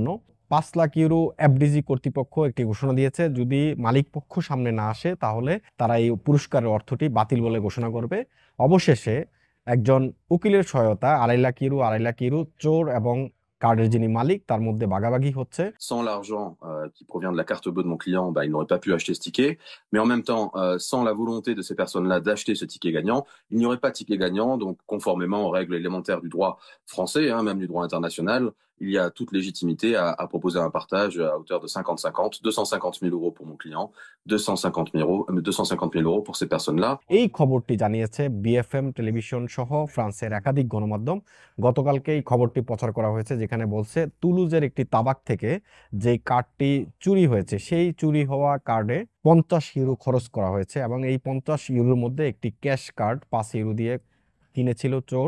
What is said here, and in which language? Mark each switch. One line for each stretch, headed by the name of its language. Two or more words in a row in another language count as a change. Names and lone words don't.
Bangla: 5 লাখ ইউরো এফডিজি কর্তৃপক্ষ একটি ঘোষণা দিয়েছে, যদি মালিক পক্ষ সামনে না আসে তাহলে তারা এই পুরস্কারের অর্থটি বাতিল বলে ঘোষণা করবে। অবশেষে একজন উকিলের সহায়তা 2.5 লাখ ইউরো 2.5 লাখ ইউরো চোর এবং কার্ডের যিনি মালিক তার মধ্যে ভাগাভাগি হচ্ছে।
French: Sans l'argent qui provient de la carte bleue de mon client, il n'aurait pas pu acheter ce ticket. Mais en même temps, sans la volonté de ces personnes-là d'acheter ce ticket gagnant, il n'y aurait pas de ticket gagnant. Donc, conformément aux règles élémentaires du droit français, même du droit international, il y a toute légitimité à proposer un partage à hauteur de 50-50, 250 000 euros pour mon client, 250 000 euros pour ces personnes-là.
Bangla: এই খবরটি জানিয়েছে বিএফএম টেলিভিশন সহ ফ্রান্সের একাধিক গণমাধ্যম। গতকালকে এই খবরটি প্রচার করা হয়েছে, যেখানে বলছে তুলুজের একটি তাবাক থেকে যে কার্ডটি চুরি হয়েছে, সেই চুরি হওয়া কার্ডে 50 ইউরো খরচ করা হয়েছে এবং এই 50 ইউরোর মধ্যে একটি ক্যাশ কার্ড 5 ইউরো দিয়ে কিনেছিল চোর।